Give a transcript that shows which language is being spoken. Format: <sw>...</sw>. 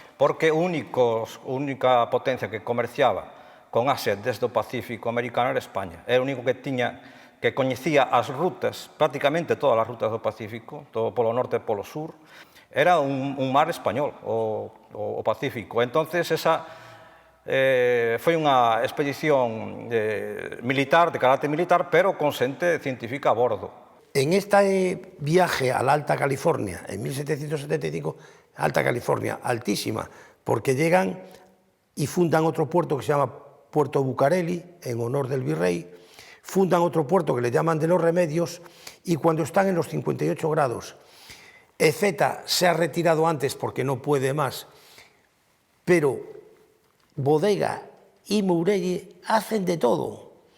<gl>Porque a única potencia que comerciaba con Asia desde o Pacífico americano era España. Era o único que coñecía as rutas, prácticamente todas as rutas do Pacífico, todo polo norte e polo sur. Era un mar español, o Pacífico. Entonces, esa foi unha expedición militar, de carácter militar, pero con xente científica a bordo.</gl> <es>En este viaje a la Alta California, en 1775, Alta California, altísima, porque llegan y fundan otro puerto que se llama Puerto Bucareli, en honor del virrey, fundan otro puerto que le llaman de los Remedios, y cuando están en los 58 grados, Ezeta se ha retirado antes porque no puede más, pero Bodega y Mourelle hacen de todo.</es>